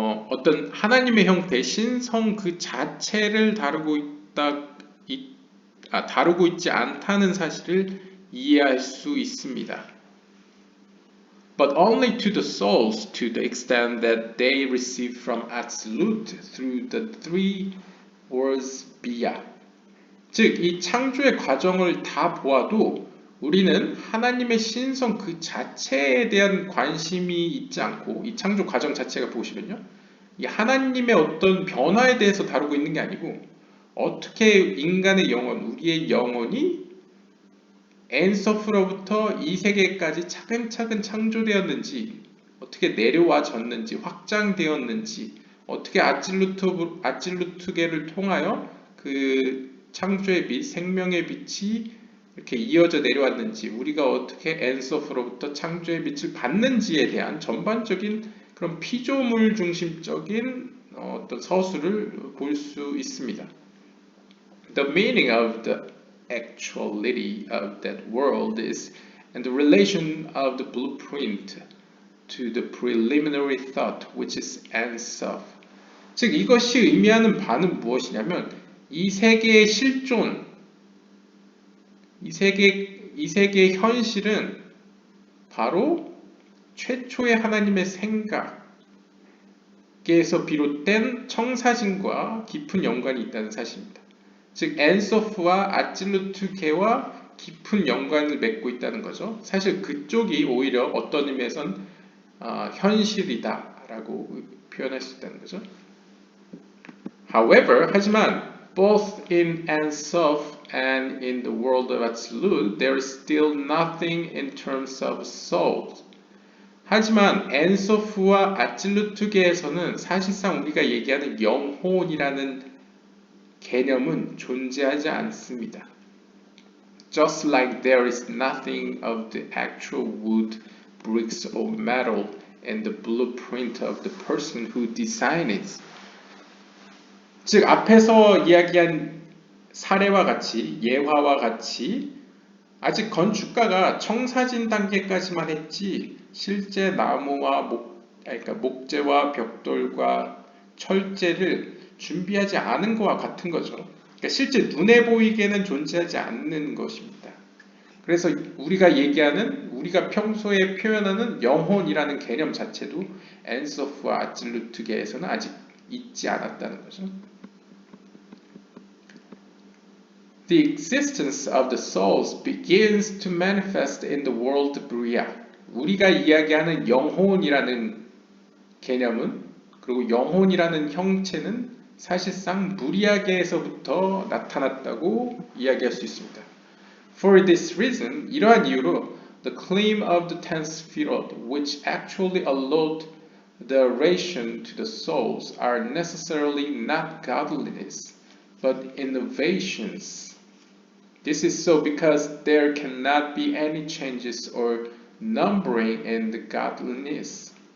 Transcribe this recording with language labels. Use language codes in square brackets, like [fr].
[ko] 어떤 하나님의 형태, 신성 그 자체를 다루고 있지 않다는 사실을 이해할 수 있습니다. [en] But only to the souls to the extent that they receive from Atzilut through the three words 비야. [ko] 즉, 이 창조의 과정을 다 보아도 우리는 하나님의 신성 그 자체에 대한 관심이 있지 않고 이 창조 과정 자체가 보시면요. 이 하나님의 어떤 변화에 대해서 다루고 있는 게 아니고 어떻게 인간의 영혼, 우리의 영혼이 엔서프로부터 이 세계까지 차근차근 창조되었는지 어떻게 내려와졌는지 확장되었는지 어떻게 아찔루트계를 통하여 그 창조의 빛, 생명의 빛이 이렇게 이어져 내려왔는지 우리가 어떻게 엔서프로부터 창조의 빛을 받는지에 대한 전반적인 그런 피조물 중심적인 어떤 서술을 볼 수 있습니다. [en] The meaning of the actuality of that world is and the relation of the blueprint to the preliminary thought which is Ensof. [ko] 즉 이것이 의미하는 바는 무엇이냐면 이 세계의 실존, 이 세계의 현실은 바로 최초의 하나님의 생각에서 비롯된 청사진과 깊은 연관이 있다는 사실입니다. 즉 엔소프와 아찔루트계와 깊은 연관을 맺고 있다는 거죠. 사실 그쪽이 오히려 어떤 의미에선 현실이다라고 표현할 수 있다는 거죠. [en] However, [ko] 하지만 [en] both in Ensof and in the world of Atzilut, there is still nothing in terms of souls. [ko] 하지만 엔소프와 아찔루트계에서는 사실상 우리가 얘기하는 영혼이라는 개념은 존재하지 않습니다. [en] Just like there is nothing of the actual wood, bricks or metal in the blueprint of the person who designed it. [ko] 즉 앞에서 이야기한 사례와 같이 예화와 같이 아직 건축가가 청사진 단계까지만 했지 실제 나무와 목재와 벽돌과 철재를 준비하지 않은 것과 같은 거죠. 그러니까 실제 눈에 보이게는 존재하지 않는 것입니다. 그래서 우리가 평소에 표현하는 영혼이라는 개념 자체도 엔소프와 아찔루트계에서는 아직 있지 않았다는 거죠. [en] The existence of the souls begins to manifest in the world Bria. [ko] 우리가 이야기하는 영혼이라는 개념은 그리고 영혼이라는 형체는 사실상 무리아계에서부터 나타났다고 이야기할 수 있습니다. [en] For this reason, [ko] 이러한 이유로 [en] the claim of the 10th Sefirot, which actually allot the ration to the souls, are necessarily not godliness, but innovations. This is so because there cannot be any changes or numbering in the godliness.